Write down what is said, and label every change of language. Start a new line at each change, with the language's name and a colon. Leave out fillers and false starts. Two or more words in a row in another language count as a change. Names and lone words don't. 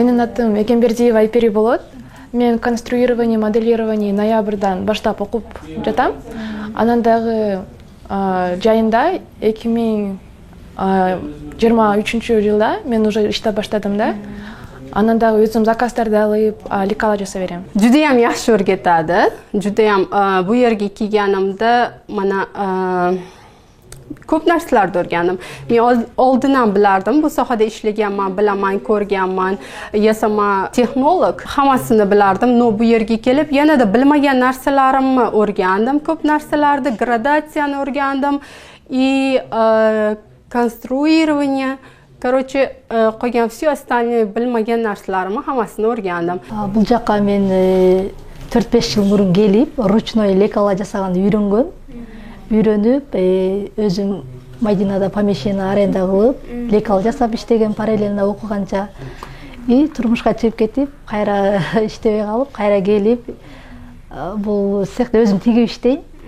Kyrgyz: Менин атым Экембердиева Айпери болот. мен
Russian: конструирование, моделирование
Kyrgyz: ноябрдан баштап окуп жатам. Анан дагы жайында 2023 жылда мен уже иштеп баштадым да. Анан дагы өзүм заказдарды алып, лекала жасап берем.
Uzbek: Judayam yaxshi o'rgatadi. Judayam bu yerga kelganimda mana ko'p narsalarni o'rgandim. Men oldin ham bilardim, bu sohada ishlaganman, bilaman, ko'rganman, yasama texnolog, hammasini bilardim. No bu yerga kelib yanada bilmagan narsalarimni o'rgandim, ko'p narsalarni, gradatsiyani o'rgandim
Russian: и конструирование.
Uzbek: Короче, qolgan
Russian: все остальные
Uzbek: bilmagan narsalarimni hammasini o'rgandim.
Kyrgyz: Бул жакка мен 4-5 жыл мурун келип,
Russian: ручной лекала
Kyrgyz: жасаганды үйрөнгөм. Үйрөнүп, өзүм Мадинада
Russian: помещение аренда
Kyrgyz: кылып, лекал жасап иштеген параллельно окуганча. И турмушка чыгып кетип, кайра иштебей калып, кайра келип, бул цехте өзүм тигип иштейм.